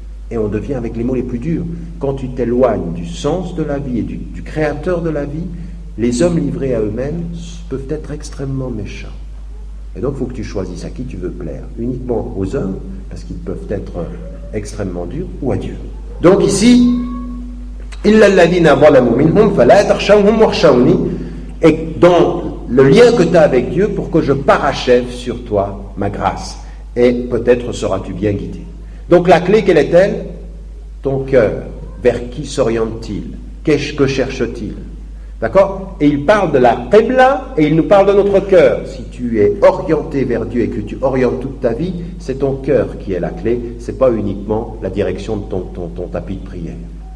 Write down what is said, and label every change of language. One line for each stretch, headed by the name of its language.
French: Et on devient avec les mots les plus durs. Quand tu t'éloignes du sens de la vie et du créateur de la vie, les hommes livrés à eux-mêmes peuvent être extrêmement méchants. Et donc il faut que tu choisisses à qui tu veux plaire. Uniquement aux hommes, parce qu'ils peuvent être extrêmement durs, ou à Dieu. Donc ici,
Arabic: إِلَّا الَّذِينَ ظَلَمُوا مِنْهُمْ فَلَا تَخْشَوْهُمْ وَاخْشَوْنِي.
French: Et dans le lien que tu as avec Dieu, pour que je parachève sur toi ma grâce. Et peut-être seras-tu bien guidé. Donc la clé, quelle est-elle? Ton cœur. Vers qui s'oriente-t-il? Que cherche-t-il? D'accord? Et il parle de la qibla et il nous parle de notre cœur. Si tu es orienté vers Dieu et que tu orientes toute ta vie, c'est ton cœur qui est la clé, c'est pas uniquement la direction de ton tapis de prière.